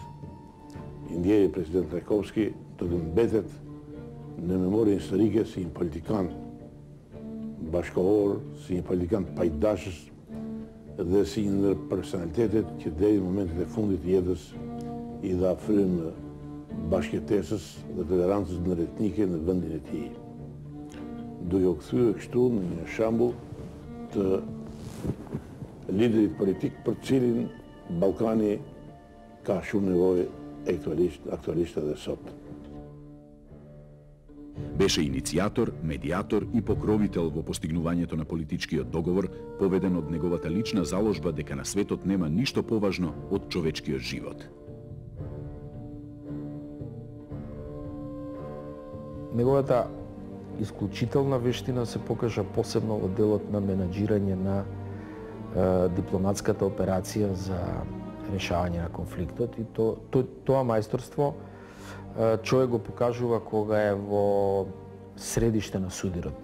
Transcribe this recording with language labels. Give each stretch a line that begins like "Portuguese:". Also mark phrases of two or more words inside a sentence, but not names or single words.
Albanian: I ndjeri president Trajkovski të mbetet në memorie historike si një politikan bashkohor, si një politikan pajdashës dhe si një ndër personalitetet që deri në momentet e fundit të jetës i dha frymë bashkëjetesës dhe tolerancës ndërretnike në vendin e tij. Duke u kthyer kështu në një shembull të liderit politik për cilin Ballkani ka shumë nevojë aktualisht edhe sot.
Macedonian: Беше иницијатор, медијатор и покровител во постигнувањето на политичкиот договор, поведен од неговата лична заложба дека на светот нема ништо поважно од човечкиот живот. Неговата исклучителна вештина се покажа посебно во делот на менаџирање на дипломатската операција за решавање на конфликтот и тоа мајсторство човек го покажува кога е во средиште на судирот.